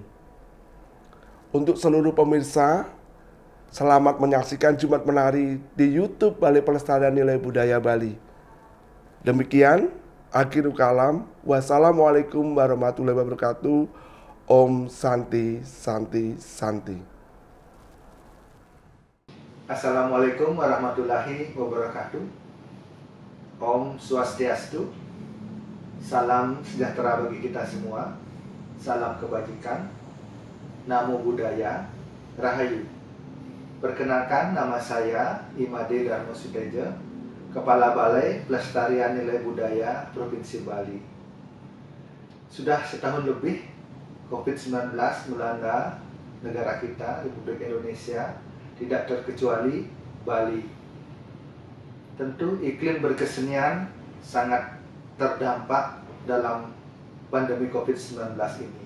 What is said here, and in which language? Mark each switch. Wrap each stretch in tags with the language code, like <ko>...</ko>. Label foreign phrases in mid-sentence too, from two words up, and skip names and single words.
<id>Untuk seluruh pemirsa, selamat menyaksikan Jumat Menari di YouTube Balai Pelestarian Nilai Budaya Bali. Demikian,</id> <ar>آخر الكلام. والسلام عليكم ورحمة الله وبركاته.</ar> <sa>ॐ शान्ति शान्ति शान्ति.</sa> <ar>السلام عليكم ورحمة الله وبركاته.</ar> <sa>ॐ स्वस्त्यस्तु.</sa> <id>Salam sejahtera bagi kita semua. Salam kebajikan.</id> <pi>Namo Buddhaya.</pi> <id>Rahayu. Perkenalkan, nama saya Imade Darmo Sutejo, Kepala Balai Pelestarian Nilai Budaya Provinsi Bali. Sudah setahun lebih COVID-19 melanda negara kita, Republik Indonesia, tidak terkecuali Bali. Tentu iklim berkesenian sangat terdampak dalam pandemi COVID-19 ini.</id>